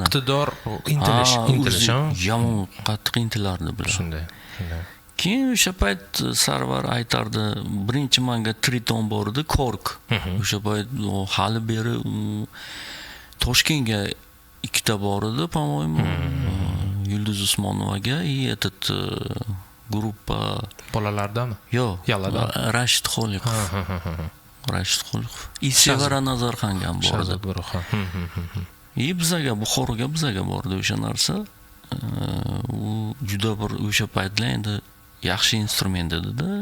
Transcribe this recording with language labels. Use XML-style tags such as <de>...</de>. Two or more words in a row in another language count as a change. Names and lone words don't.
<uz>Iqtidor, intilish. Yomon qattiq intilardi bular. Shunday. keyin o'sha payt Sarvar aytardi, birinchi menga Triton bor edi, Kork. O'sha payt hali beri Toshkentga ikkita bor edi, по-моему. Yulduz Usmonovaga</uz> <ru>и этот группа</ru> <uz>bolalardami? Yo'q, Yaladan. Rashid Xoliqov. Rashid Xoliqov. И Sevara Nazarxonga ham bor edi. И bizaga Buxoroga bizaga bordi o'sha narsa. U juda bir o'sha paytlar endi yaxshi instrument edi-da.</uz>